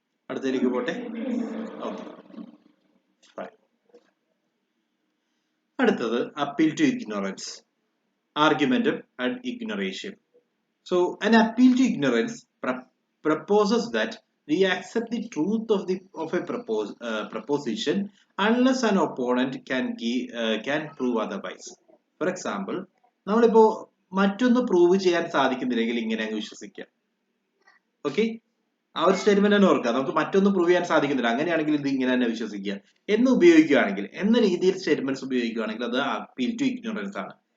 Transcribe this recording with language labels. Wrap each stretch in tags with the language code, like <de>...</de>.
<ml>അടുത്തതിലേക്ക് പോട്ടെ. ഓക്കെ, അടുത്തത് appeal to ignorance, ആർഗ്യുമെന്റും and ഇഗ്നോറേഷൻ.</ml> <en>So an appeal to ignorance proposes that we accept the truth of a proposition unless an opponent can prove otherwise. For example,</en> <ml>നമ്മളിപ്പോ മറ്റൊന്ന് prove ചെയ്യാൻ സാധിക്കുന്നില്ലെങ്കിൽ ഇങ്ങനെ അങ്ങ് വിശ്വസിക്കാം. Okay, ആ ഒരു സ്റ്റേറ്റ്മെന്റ് തന്നെ ഓർക്കുക. നമുക്ക് മറ്റൊന്ന് പ്രൂവ് ചെയ്യാൻ സാധിക്കുന്നില്ല, അങ്ങനെയാണെങ്കിൽ ഇത് ഇങ്ങനെ തന്നെ വിശ്വസിക്കുക എന്ന് ഉപയോഗിക്കുകയാണെങ്കിൽ, എന്ന രീതിയിൽ സ്റ്റേറ്റ്മെന്റ്സ് ഉപയോഗിക്കുകയാണെങ്കിൽ അത് അപ്പീൽ ടു ഇഗ്നോറൻസ് ആണ്.</ml>